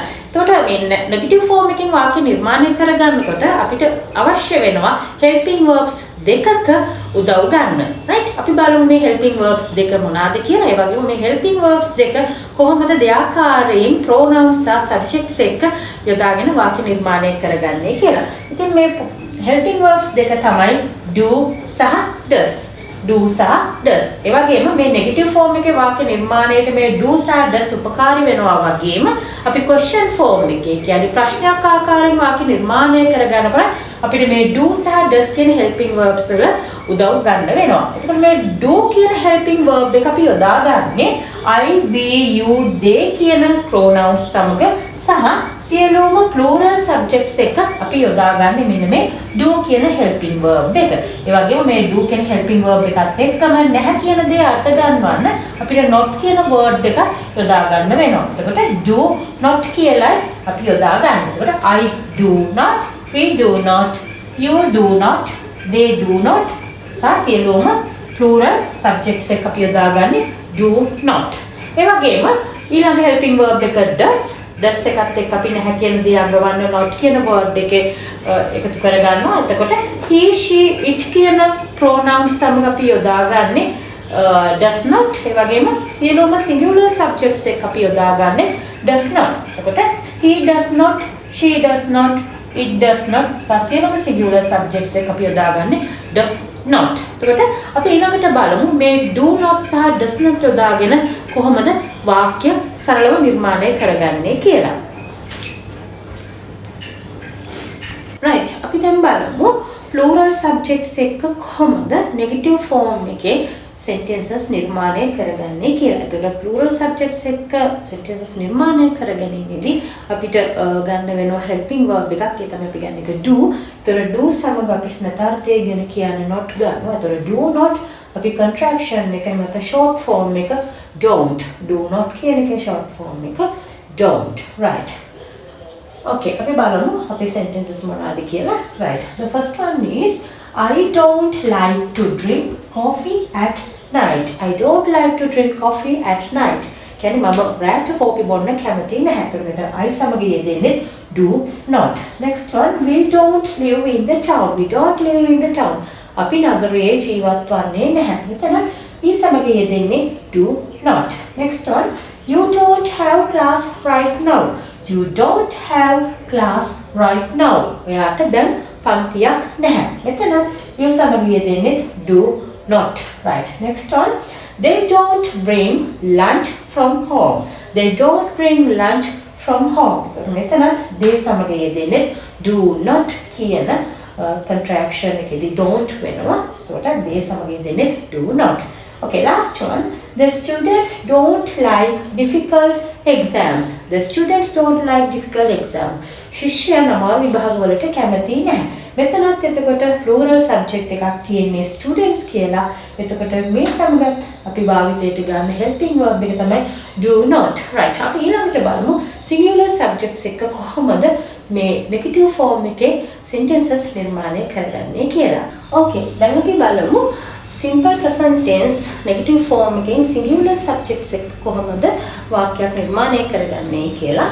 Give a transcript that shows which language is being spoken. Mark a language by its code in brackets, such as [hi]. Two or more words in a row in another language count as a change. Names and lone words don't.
[si] එතකොට මේ [en] negative form [si] එකකින් වාක්‍ය නිර්මාණය කරගන්නකොට අපිට අවශ්‍ය වෙනවා [en] helping verbs [si] දෙකක උදව් ගන්න. right? අපි බලමු මේ [en] helping verbs [si] දෙක මොනවාද කියලා. ඒ වගේම මේ [en] helping verbs [si] දෙක කොහොමද දෙආකාරයෙන් pronouns සහ subjects එක්ක යොදාගෙන වාක්‍ය නිර්මාණය කරගන්නේ කියලා. ඉතින් මේ [en] helping verbs [si] දෙක තමයි do සහ does. do සහ does. ඒ වගේම මේ [en] negative form [si] එකේ වාක්‍ය නිර්මාණයට මේ do සහ does උපකාරී වෙනවා වගේම අපි [en] question form [si] එකේ කියන්නේ ප්‍රශ්නයක් ආකාරයෙන් වාක්‍ය නිර්මාණය කරගන්නකොට අපිට මේ do සහ does කියන [en] helping verbs [si] වල උදව් ගන්න වෙනවා. එතකොට මේ do කියන [en] helping verb [si] එක අපි යොදාගන්නේ [en] I, we, you, they [si] කියන pronouns සමග සහ සියලුම [en] plural subjects [si] එක අපි යොදාගන්නේ මෙන්න මේ do කියන [en] helping verb [si] එක. ඒ වගේම මේ do කියන [en] helping verb [si] එකත් එක්කම නැහැ කියන දේ අර්ථ ගන්නවන්න අපිට not කියන word එක යොදා ගන්න වෙනවා. එතකොට [en] do not [si] කියලා අපි යොදා ගන්න. එතකොට [en] I do not, we do not, you do not, they do not [si] සහ සියලුම [en] plural subjects [si] එක අපි යොදාගන්නේ [en] do not. [si] ඒ වගේම ඊළඟ [en] helping verb [si] එක does එකත් එක්ක අපි නැහැ කියන දේ අඟවන්න not කියන word එකේ එකතු කරගන්නවා. එතකොට [en] he, she, it [si] කියන pronouns සමග අපි යොදාගන්නේ [en] does not. [si] ඒ වගේම සියලුම [en] singular subjects [si] එක අපි යොදාගන්නේ [en] does not. [si] එතකොට [en] he does not, she does not, it does not [si] සියලුම [en] singular subjects [si] එක අපි යොදාගන්නේ [en] does not. [si] එතකොට අපි ඊළඟට බලමු මේ [en] do not [si] සහ [en] does not [si] යොදාගෙන කොහොමද වාක්‍ය සරලව නිර්මාණය කරගන්නේ කියලා. right, අපි දැන් බලමු [en] plural subjects [si] එක්ක කොහොමද [en] negative form [si] එකේ sentences නිර්මාණය කරගන්නේ කියලා. එතකොට [en] plural subjects [si] එක්ක sentences නිර්මාණය කරගැනීමේදී අපිට ගන්න වෙනවා [en] helping verb [si] එකක්. ඒ තමයි අපි ගන්න එක do. එතකොට do සමග අපි නැතාර්ථය ගැන කියන්නේ not ගන්නවා. එතකොට [en] do not [si] අපි contraction එක නැත්නම් [en] short form [si] එක don't. [en] do not [si] කියන එකේ [en] short form [si] එක [en] don't. right. [si] okay, අපි බලමු අපේ sentences මොනවාද කියලා. right. [en] the first one is I don't like to drink coffee at night. I don't like to drink coffee at night. [si] කියන්නේ මම රාත්‍රී කෝපි බොන්න කැමති නැහැ. එතකොට I සමග යෙදෙන්නේ [en] do not. next one, we don't live in the town. We don't live in the town. [si] අපි නගරයේ ජීවත් වන්නේ නැහැ. මෙතන we සමග යෙදෙන්නේ [en] do not. next one, you don't have class right now. You don't have class right now. [si] ඔයාට දැන් පන්තියක් නැහැ. මෙතන you සමග යෙදෙන්නේ [en] do not. right. next one, they don't bring lunch from home. They don't bring lunch from home. [si] මෙතන they සමග යෙදෙන්නේ [en] do not [si] කියන contraction එකේදී don't වෙනවා. එතකොට they සමග යෙදෙන්නේ [en] do not. okay, last one, the students don't like difficult exams. The students don't like difficult exams. [si] ශිෂ්‍යයන් අමාරු විභාග වලට කැමති නැහැ. මෙතනත් එතකොට [en] plural subject [si] එකක් තියෙන්නේ students කියලා. එතකොට මේ සමගත් අපි භාවිතයට ගන්න helping verb එක තමයි [en] do not. right. [si] අපි ඊළඟට බලමු [en] singular subjects [si] එක කොහොමද මේ [en] negative form [si] එකේ sentences නිර්මාණය කරගන්නේ කියලා. okay, දැන් අපි බලමු [en] simple present tense negative form [si] එකෙන් [en] singular subjects [si] එක කොහොමද වාක්‍යයක් නිර්මාණය කරගන්නේ කියලා.